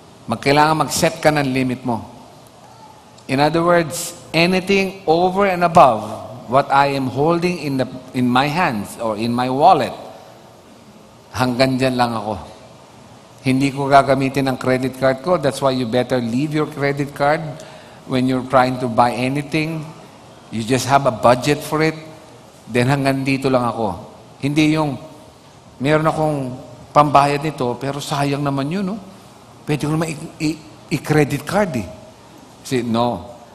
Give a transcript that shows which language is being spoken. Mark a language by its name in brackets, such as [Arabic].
[Filipino] Kailangan mag-set ka ng limit mo. [English] In other words, anything over and above what I am holding in my hands or in my wallet, [Filipino] hanggang dyan lang ako. Hindi ko gagamitin ang credit card ko. [English] That's why you better leave your credit card when you're trying to buy anything. You just have a budget for it. Then [Filipino] hanggang dito lang ako. Hindi yung, meron akong pambayad nito, pero sayang naman yun, no? Pwede ko naman i-credit card, eh. [English] See, [Filipino] no.